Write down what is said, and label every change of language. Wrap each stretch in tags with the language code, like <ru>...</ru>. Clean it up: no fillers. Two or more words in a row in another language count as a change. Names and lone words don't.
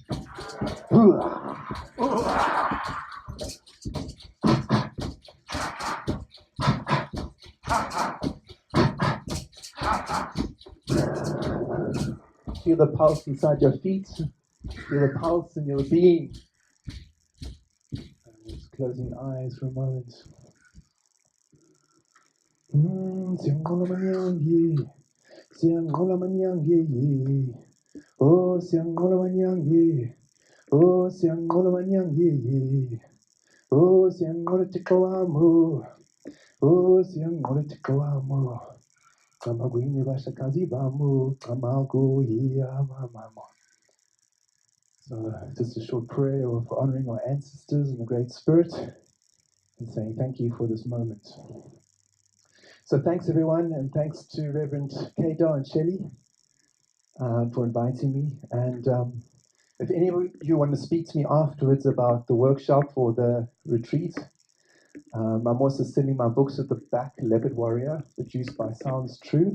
<en>Feel the pulse inside your feet. Feel the pulse in your being. Just closing your eyes for a moment. Sangola manyangi, Sangola manyangi, oh Sangola manyangi, oh Sangola manyangi, oh Sangola tikawamu, oh Sangola tikawamu, kamaguini bashakazi bamu, kamagu yamamamu. So just a short prayer of honoring our ancestors and the Great Spirit and saying thank you for this moment. So thanks everyone, and thanks to Reverend Kedo and Shelley for inviting me. And if any of you want to speak to me afterwards about the workshop or the retreat, I'm also sending my books at the back, Leopard Warrior, produced by Sounds True.</en>